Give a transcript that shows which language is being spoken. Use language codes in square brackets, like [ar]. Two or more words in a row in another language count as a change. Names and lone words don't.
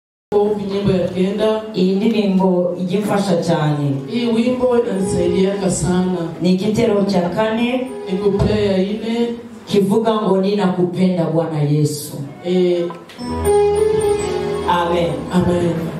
[sw] Nyimbo ya kenda. [rw] Iyi ndirimbo igimfasha cyane. [sw] Hii wimbo inanisaidia sana. Ni kitero cha 4, ni couplet ya 4 [rw] kivuga ngo [sw] ninakupenda Bwana Yesu. Amen. Amen.